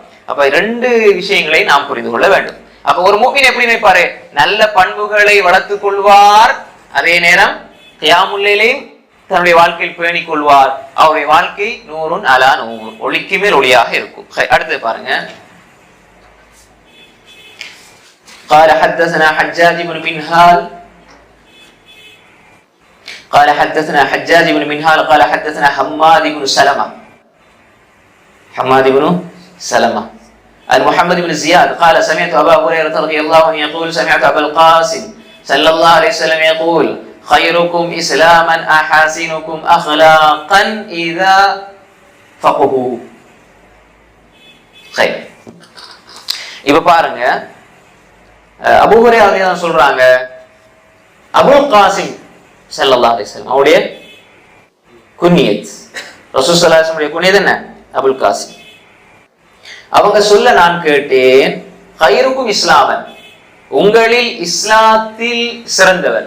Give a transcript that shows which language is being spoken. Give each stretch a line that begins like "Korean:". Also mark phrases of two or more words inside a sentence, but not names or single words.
Tamil: அப்ப 2 விஷயங்களை நாம் புரிந்து கொள்ள வேண்டும். அப்ப ஒரு முஃமின் எப்படி நினைப்பாரு? நல்ல பண்புகளை வளர்த்துக் கொள்வார், அதே நேரம் கியாமுல்லைலையும் தன்னுடைய வாழ்க்கையில் பேணிக் கொள்வார். அவருடைய வாழ்க்கை
Arabic: نور على نور,
Tamil: ஒளிக்கு மேல் ஒளியாக இருக்கும். அடுத்து பாருங்க.
Arabic: قال حدثنا حجاج بن منهال قال حدثنا حجاج بن منهال قال حدثنا حماد بن سلمة عن محمد بن زياد قال سمعت أبا هريرة رضي الله عنه يقول سمعت أبا القاسم صلى الله عليه وسلم يقول خيركم إسلاما أحاسنكم أخلاقا إذا فقهوا. خير.
Tamil: இப்ப பாருங்க, அபூ ஹுரைரா சொல்றாங்க, அபுல் காசிம்
Arabic: صلى الله عليه وسلم
Tamil: அவருடைய குன்னியத், ரசூல்
Arabic: صلى الله عليه وسلم
Tamil: குன்னியத் என்ன? அபுல் காசிம். அவங்க சொல்ல நான் கேட்டேன்,
Arabic: خيركم إسلاما,
Tamil: உங்களில் இஸ்லாத்தில் சிறந்தவர்.